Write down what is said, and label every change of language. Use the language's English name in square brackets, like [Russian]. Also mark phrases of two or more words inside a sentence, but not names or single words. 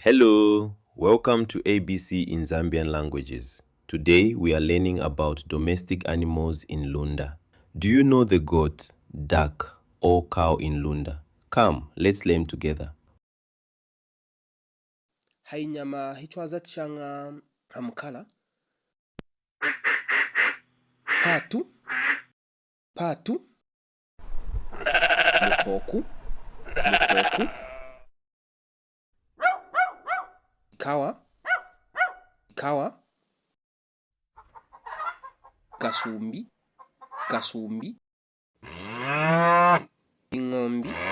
[English] Hello, welcome to ABC in Zambian languages. Today we are learning about domestic animals in Lunda. Do you know the goat, duck, or cow in Lunda? Come, let's learn together. [Lunda] Hainyama hichwaza tshanga amkala patu mukoku ikawa kasumbi ingombi